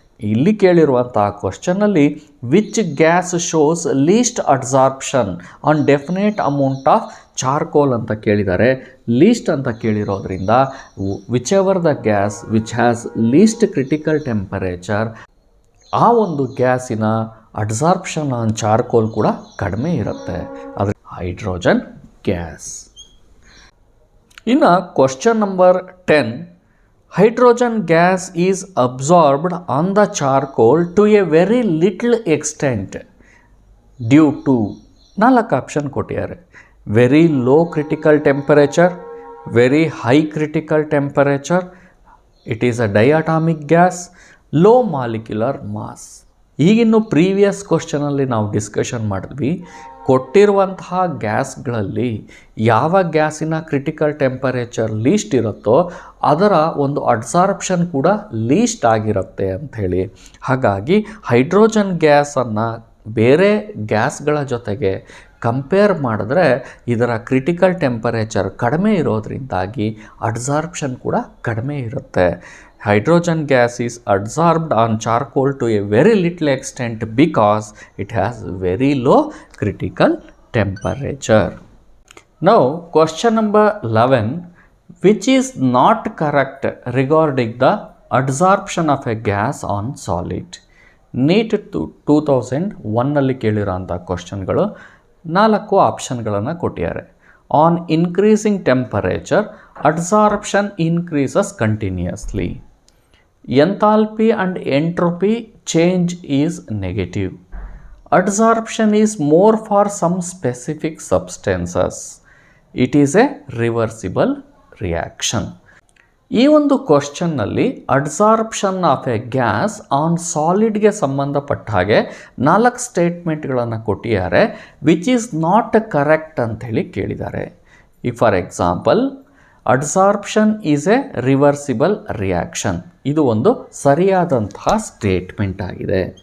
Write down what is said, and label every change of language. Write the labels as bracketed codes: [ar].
[kn] ಇಲ್ಲಿ ಕೇಳಿರುವಂತಹ ಕ್ವಶನಲ್ಲಿ [en] which gas shows least adsorption on definite amount of charcoal [kn] ಅಂತ ಕೇಳಿದ್ದಾರೆ. List ಅಂತ ಕೇಳಿರೋದ್ರಿಂದ [en] whichever the gas which has least critical temperature, [kn] ಆ ಒಂದು ಗ್ಯಾಸಿನ ಅಡ್ಸಾರ್ಪ್ಷನ್ ಆನ್ ಚಾರ್ಕೋಲ್ ಕೂಡ ಕಡಿಮೆ ಇರುತ್ತೆ, ಅದು ಹೈಡ್ರೋಜನ್ ಗ್ಯಾಸ್. ಇನ್ನು [en] question number 10, hydrogen gas is absorbed on the charcoal to a very little extent due to [kn] 4 option ಕೊಟ್ಟಿದ್ದಾರೆ. [en] Very low critical temperature, very high critical temperature, it is a diatomic gas, low molecular mass. [kn] ಈಗಿನ್ನು previous ಕ್ವಶನಲ್ಲಿ ನಾವು discussion ಮಾಡಿದ್ವಿ, ಕೊಟ್ಟಿರುವಂತಹ ಗ್ಯಾಸ್ಗಳಲ್ಲಿ ಯಾವ ಗ್ಯಾಸಿನ critical temperature list ಇರುತ್ತೋ ಅದರ ಒಂದು adsorption ಕೂಡ ಲೀಸ್ಟ್ ಆಗಿರುತ್ತೆ ಅಂಥೇಳಿ. ಹಾಗಾಗಿ ಹೈಡ್ರೋಜನ್ ಗ್ಯಾಸನ್ನು ಬೇರೆ ಗ್ಯಾಸ್ಗಳ ಜೊತೆಗೆ ಕಂಪೇರ್ ಮಾಡಿದ್ರೆ ಇದರ ಕ್ರಿಟಿಕಲ್ ಟೆಂಪರೇಚರ್ ಕಡಿಮೆ ಇರೋದ್ರಿಂದಾಗಿ ಅಡ್ಸಾರ್ಪ್ಷನ್ ಕೂಡ ಕಡಿಮೆ ಇರುತ್ತೆ. [en] Hydrogen gas is adsorbed on charcoal to a very little extent because it has very low critical temperature. Now, question number 11, which is not correct regarding the adsorption of a gas on solid? [kn] NEET 2001ನಲ್ಲಿ ಕೇಳಿರೋಂಥ ಕ್ವಶನ್ಗಳು 4 ಆಪ್ಷನ್ಗಳನ್ನು ಕೊಟ್ಟಿದ್ದಾರೆ. [en] On increasing temperature, adsorption increases continuously. Enthalpy and entropy change is negative. Adsorption is more for some specific substances. It is a reversible reaction. [kn] ಈ ಒಂದು ಕ್ವಶನ್ನಲ್ಲಿ [en] adsorption of a gas on ಸಾಲಿಡ್ಗೆ [kn] ಸಂಬಂಧಪಟ್ಟ ಹಾಗೆ 4 ಸ್ಟೇಟ್ಮೆಂಟ್ಗಳನ್ನು ಕೊಟ್ಟಿದ್ದಾರೆ, [en] which is not correct [kn] ಅಂಥೇಳಿ ಕೇಳಿದ್ದಾರೆ. [en] for example, adsorption is a reversible reaction, [kn] ಇದು ಒಂದು ಸರಿಯಾದಂತಹ ಸ್ಟೇಟ್ಮೆಂಟ್ ಆಗಿದೆ.